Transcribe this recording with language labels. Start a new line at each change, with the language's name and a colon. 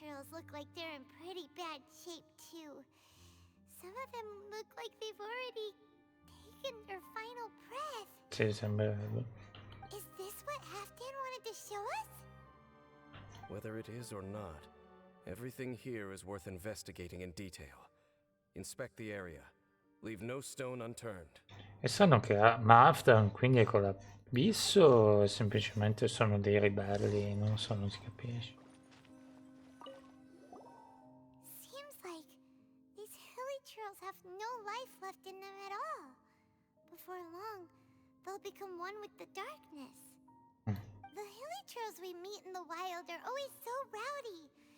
English: Look like they're in pretty bad shape too. Some of them look like they've already taken their final breath.
Italian: Sì, sembrerebbe.
English: Is this what Halfdan wanted to show us? Whether it is or not, everything here is worth investigating in detail. Inspect the area. Leave no stone unturned.
Italian: E sanno che Halfdan quindi è con l'Abisso o semplicemente sono dei ribelli? Non so, non si capisce.
English: Seems like these hilly churls have no life left in them at all. Before long, they'll become one with the darkness. The hilly churls we meet in the wild are always so rowdy.